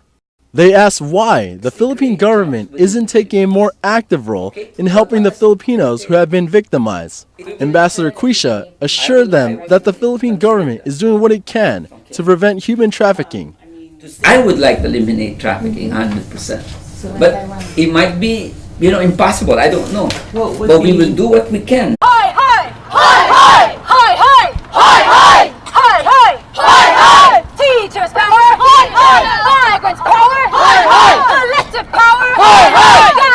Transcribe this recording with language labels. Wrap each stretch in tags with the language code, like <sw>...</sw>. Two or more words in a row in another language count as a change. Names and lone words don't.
<en>They asked why the Philippine government isn't taking a more active role in helping the Filipinos who have been victimized. Ambassador Quisha assured them that the Philippine government is doing what it can to prevent human trafficking. I would like to eliminate trafficking 100%. But it might be, impossible. I don't know. But we will do what we can. Hi, hi! Hi, hi! Hi, hi! Hi, hi! Hi, hi! Hi, hi! Teachers power! Hi, hi! Migrants power! Hi, hi! Collective power! Hi, hi!</en>